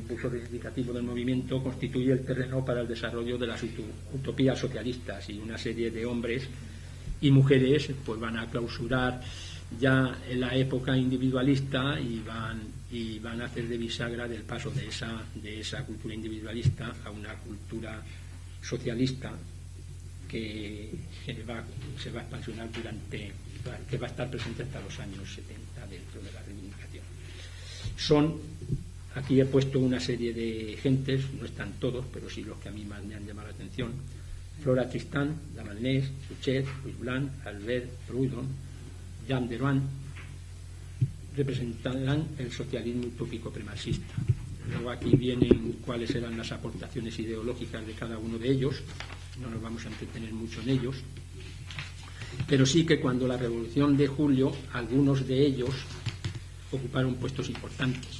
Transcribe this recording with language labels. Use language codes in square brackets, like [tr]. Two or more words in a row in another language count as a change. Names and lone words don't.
[es] impulso reivindicativo del movimiento constituye el terreno para el desarrollo de las utopías socialistas, y una serie de hombres y mujeres pues van a clausurar ya en la época individualista y van a hacer de bisagra del paso de esa cultura individualista a una cultura socialista que se va a expansionar que va a estar presente hasta los años 70 dentro de la reivindicación. Aquí he puesto una serie de gentes, no están todos, pero sí los que a mí más me han llamado la atención: Flora Tristan, Lavalnés, Suchet, Louis Blanc, Albert Proudhon, Jean Deroin, representarán el socialismo utópico premarxista. Luego aquí vienen cuáles eran las aportaciones ideológicas de cada uno de ellos. No nos vamos a entretener mucho en ellos, pero sí que cuando la Revolución de Julio, algunos de ellos ocuparon puestos importantes.